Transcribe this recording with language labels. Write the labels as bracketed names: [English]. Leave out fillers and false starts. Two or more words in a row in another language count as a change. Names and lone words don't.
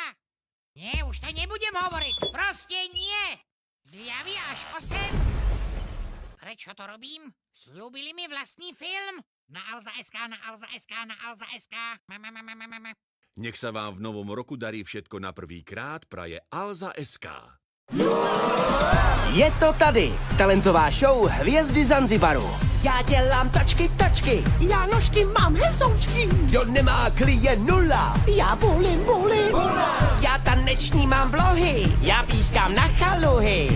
[Slovak] Nie, už to nebudem hovoriť. Proste nie. Zľavy až 8. Prečo to robím? Sľúbili mi vlastný film? Na Alza.sk, na Alza.sk, na Alza.sk. Nech sa vám v novom roku darí všetko na prvýkrát, praje Alza.sk. [Czech] Je to tady, talentová show Hvězdy Zanzibaru. Já dělám tačky, já nožky mám hezoučky. Kdo nemá klient nula, já bulím. Já taneční mám vlohy, já pískám na chaluhy.